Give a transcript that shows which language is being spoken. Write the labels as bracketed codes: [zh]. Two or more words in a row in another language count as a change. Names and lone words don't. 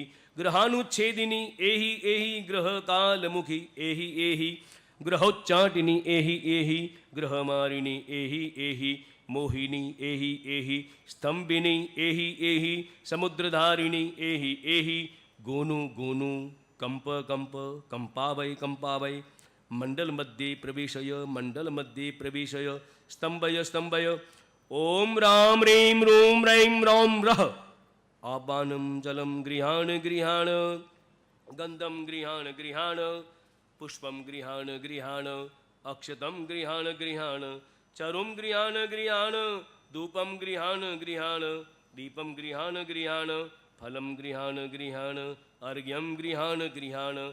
[sa] ग्रहानुच्छेदिनी एहि एहि ग्रह कालमुखी एहि एहि ग्रहोच्चाटिनी एहि एहि ग्रहमारिणी एहि एहि मोहिनी एहि एहि स्तंभिनी एहि एहि समुद्रधारिणी एहि एहि गोनु गोनु कंप कंप कंपावय कंपावय मंडल मध्ये प्रवेशय मंडल मध्ये प्रवेशय स्तंभय स्तंभय ओम राम ह्रीं रूं रैं रौं रः आबानं जलं गृहाण गृहाण गंधम गृहाण गृहाण पुष्पं गृहाण गृहाण अक्षतं गृहाण गृहाण चरुं गृहाण गृहाण धूपं गृहाण गृहाण दीपं गृहाण गृहाण फलं गृहाण गृहाण अर्घ्यं गृहाण गृहाण